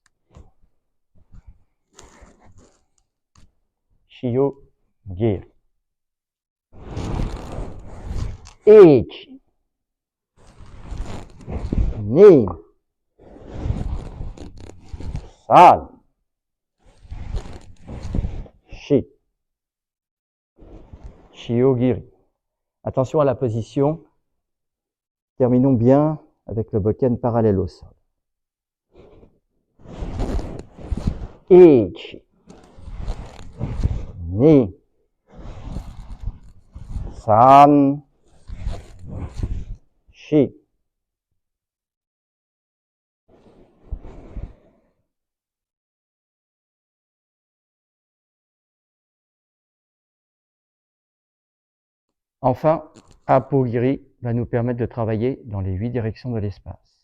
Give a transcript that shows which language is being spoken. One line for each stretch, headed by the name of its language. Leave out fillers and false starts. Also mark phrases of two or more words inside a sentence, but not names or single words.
Japanese: Shio-giri. Ichi, 二、三、四. Shio-giri.
French: Attention à la position. Terminons bien avec le bokken parallèle au sol.
Japanese: Ichi, 二、三、四.
French: Enfin, Apo-giri va nous permettre de travailler dans les 8 directions de l'espace.